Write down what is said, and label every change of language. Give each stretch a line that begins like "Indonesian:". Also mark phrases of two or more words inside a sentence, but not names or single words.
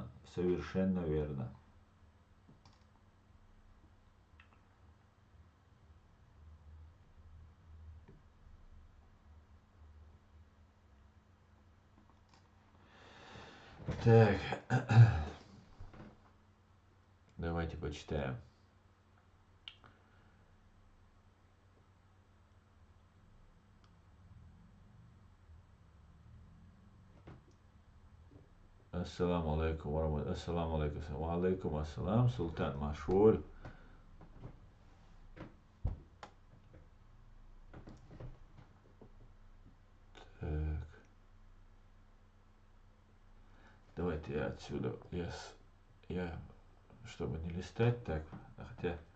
Russian: Совершенно верно. Так. Давайте почитаем.
Arabic: السلام عليكم. السلام عليكم. وعليكم السلام.
Russian: Султан Машуль. Так. Давайте я отсюда. Я чтобы не листать так. Хотя.